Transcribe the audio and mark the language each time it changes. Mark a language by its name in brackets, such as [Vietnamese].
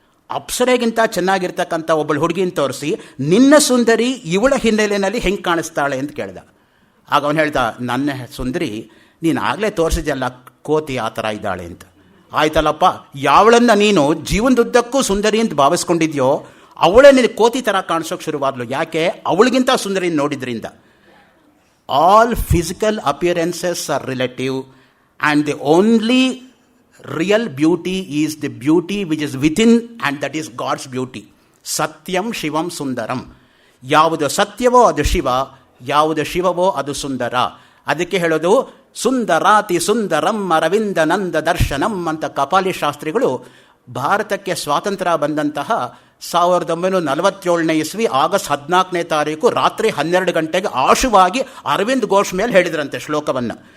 [Kannada] ಅಪ್ಸರೆಗಿಂತ ಚೆನ್ನಾಗಿರ್ತಕ್ಕಂಥ ಒಬ್ಬಳು ಹುಡುಗಿನ ತೋರಿಸಿ, ನಿನ್ನ ಸುಂದರಿ ಇವಳ ಹಿನ್ನೆಲೆಯಲ್ಲಿ ಹೆಂಗೆ ಕಾಣಿಸ್ತಾಳೆ ಅಂತ ಕೇಳ್ದ. ಆಗ ಅವನು ಹೇಳ್ದ, ನನ್ನ ಸುಂದರಿ ನೀನು ಆಗಲೇ ತೋರಿಸಿದೆಯಲ್ಲ, ಕೋತಿ ಆ ಥರ ಇದ್ದಾಳೆ ಅಂತ. ಆಯ್ತಲ್ಲಪ್ಪ, ಯಾವಳನ್ನು ನೀನು ಜೀವನದುದ್ದಕ್ಕೂ ಸುಂದರಿ ಅಂತ ಭಾವಿಸ್ಕೊಂಡಿದ್ಯೋ ಅವಳೇ ನಿನಗೆ ಕೋತಿ ಥರ ಕಾಣಿಸೋಕೆ ಶುರುವಾದ್ಲು. ಯಾಕೆ? ಅವಳಿಗಿಂತ ಸುಂದರಿ ನೋಡಿದ್ರಿಂದ. [English] All physical appearances are relative and the only real beauty is the beauty which is within, and that is God's beauty. [Sanskrit] ಸತ್ಯಂ ಶಿವಂ ಸುಂದರಂ. [Kannada] ಯಾವುದು ಸತ್ಯವೋ ಅದು ಶಿವ, ಯಾವುದು ಶಿವವೋ ಅದು ಸುಂದರ. ಅದಕ್ಕೆ ಹೇಳೋದು [Sanskrit] ಸುಂದರಾತಿ ಸುಂದರಂ ಅರವಿಂದ ನಂದ ದರ್ಶನಂ [Kannada] ಅಂತ ಕಪಾಲಿ ಶಾಸ್ತ್ರಿಗಳು ಭಾರತಕ್ಕೆ ಸ್ವಾತಂತ್ರ್ಯ ಬಂದಂತಹ 1947 ಇಸ್ವಿ ಆಗಸ್ಟ್ 14ನೇ ತಾರೀಕು ರಾತ್ರಿ 12 ಗಂಟೆಗೆ ಆಶುವಾಗಿ ಅರವಿಂದ್ ಘೋಷ್ ಮೇಲೆ ಹೇಳಿದ್ರಂತೆ ಶ್ಲೋಕವನ್ನು.